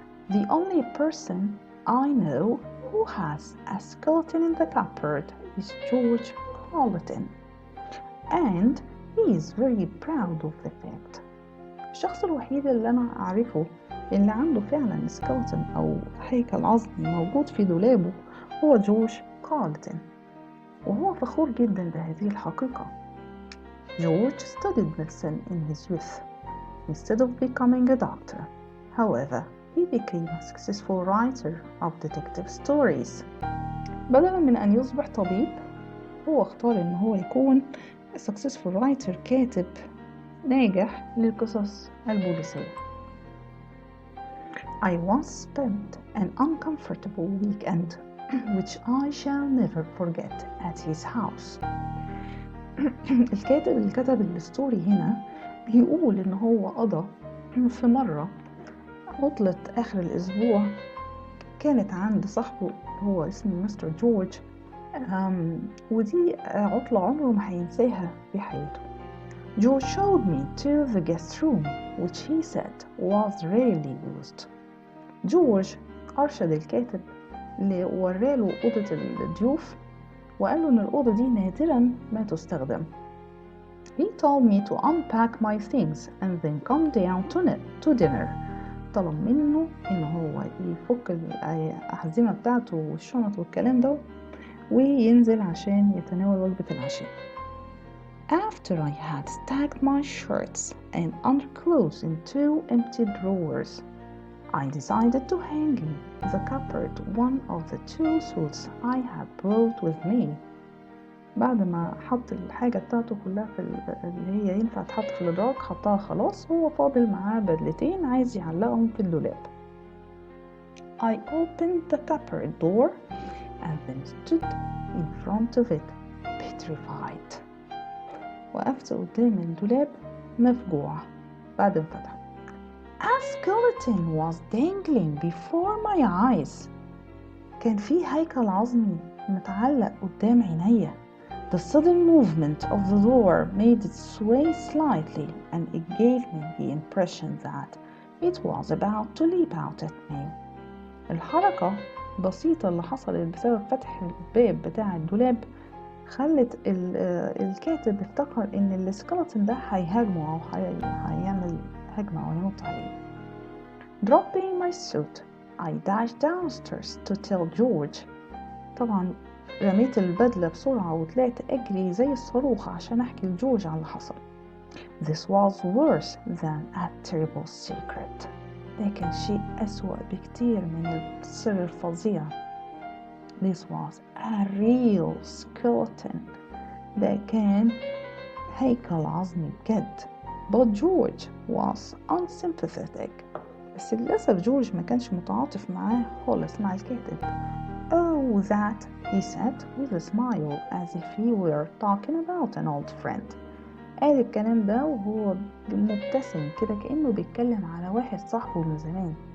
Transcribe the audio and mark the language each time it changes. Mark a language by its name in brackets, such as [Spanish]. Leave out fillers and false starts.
[English] The only person I know who has a skeleton in the cupboard is George Walton, and he is very proud of the fact. [Arabic] الشخص الوحيد اللي أنا أعرفه اللي عنده فعلا سكeleton أو هيكل عظمي موجود في دولابه هو جورج والتون، وهو فخور جدا بهذه الحقيقة. [English] George studied medicine in his youth instead of becoming a doctor. However, he became a successful writer of detective stories. [Arabic] بدلا من أن يصبح طبيب هو اختار إن هو يكون [English] successful writer، [Arabic] كاتب ناجح للقصص البوليسية. [English] I once spent an uncomfortable weekend which I shall never forget at his house. [Arabic] الكاتب اللي كتب الستوري هنا بيقول إن هو قضى في مرة عطلة آخر الأسبوع كانت عند صاحبه هو اسمه مستر جورج، ودي عطلة عمره ما هينساها في حياته. [English] George showed me to the guest room which he said was rarely used. [Arabic] جورج أرشد الكاتب اللي وراله أوضة الضيوف وقال له إن الأوضة دي نادرا ما تستخدم. [English] He told me to unpack my things and then come down to dinner. [Arabic] طلب منه إن هو يفك الأحزمة بتاعته والشنط والكلام ده وينزل عشان يتناول وجبة العشاء. [English] After I had stacked my shirts and underclothes in 2 empty drawers, I decided to hang in the cupboard one of the 2 suits I had brought with me. [Arabic] بعد ما حط الحاجة بتاعته كلها في اللي هي ينفع تحط في الإدراج حطها خلاص، هو فاضل معاه بدلتين عايز يعلقهم في الدولاب. [English] I opened the cupboard door and then stood in front of it petrified. [Arabic] وقفت قدام الدولاب مفجوع بعد ما فتحه. [English] A skeleton was dangling before my eyes. [Arabic] كان في هيكل عظمي متعلق قدام عينيا. [English] The sudden movement of the door made it sway slightly and it gave me the impression that it was about to leap out at me. [Arabic] الحركة البسيطة اللي حصلت بسبب فتح الباب بتاع الدولاب خلت الكاتب افتكر ان السكeleton ده هيهاجمه او هيعمل هجمة او ينط عليه. [English] Dropping my suit, I dashed downstairs to tell George. [Arabic] طبعا رميت البدلة بسرعة وطلعت أجري زي الصاروخ عشان أحكي لجورج على اللي حصل. [English] This was worse than a terrible secret. [Arabic] ده كان شيء أسوأ بكتير من السر الفظيع. [English] This was a real skeleton. [Arabic] ده كان هيكل عظمي بجد. [English] But George was unsympathetic. [Arabic] بس للأسف جورج ما كانش متعاطف معاه خالص مع الكاتب. [English] Oh, that, he said with a smile as if he were talking about an old friend. [Arabic] قال الكلام ده وهو مبتسم كده كأنه بيتكلم على واحد صاحبه من زمان.